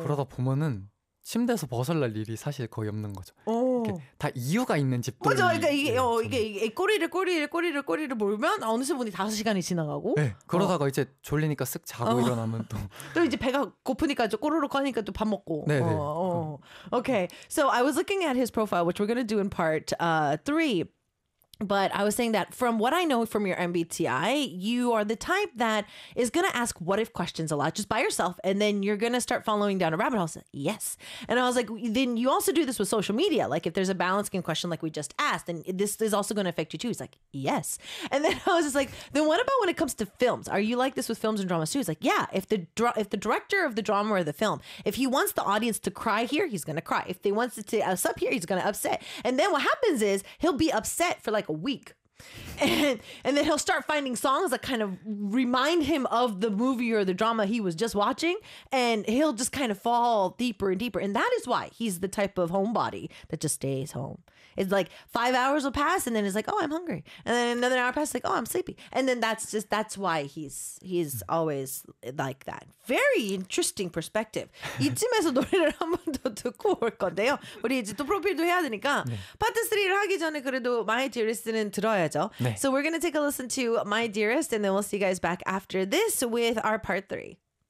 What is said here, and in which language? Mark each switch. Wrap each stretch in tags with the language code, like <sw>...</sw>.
<ko>그러다 보면은 침대에서 벗어날 일이 사실 거의 없는 거죠. 다 이유가 있는 집도. 맞아, 그러니까 이게 꼬리를 몰면 어느새 보니 5시간이 지나가고. 네. 그러다가 이제 졸리니까 쓱 자고 일어나면 또. 또 이제 배가 고프니까 좀 꼬르륵 하니까 또 밥 먹고. 네. 오케이.</ko> <en>So I was looking at his profile, which we're gonna do in part three. But I was saying that from what I know from your MBTI, you are the type that is going to ask what if questions a lot just by yourself. And then you're going to start following down a rabbit hole. I said, yes. And I was like, then you also do this with social media. Like if there's a balancing question like we just asked, then this is also going to affect you too. He's like, yes. And then I was just like, then what about when it comes to films? Are you like this with films and dramas too? He's like, yeah. If the director of the drama or the film, if he wants the audience to cry here, he's going to cry. If they want to us up here, he's going to upset. And then what happens is he'll be upset for like a week, and then he'll start finding songs that kind of remind him of the movie or the drama he was just watching, and he'll just kind of fall deeper and deeper. And that is why he's the type of homebody that just stays home. It's like 5 hours will pass and then it's like, oh, I'm hungry, and then another hour passes, like, oh, I'm sleepy. And then that's why he's always like that. Very interesting perspective.</en> <ko>이쯤에서 노래를 한 번 더 듣고 올 건데요. 우리 이제 또 프로필도 해야 되니까 네. 파트 3를 하기 전에 그래도 My Dearest는 들어야죠. 네.</ko> <en>So we're going to take a listen to My Dearest and then we'll see you guys back after this with our part 3.</en>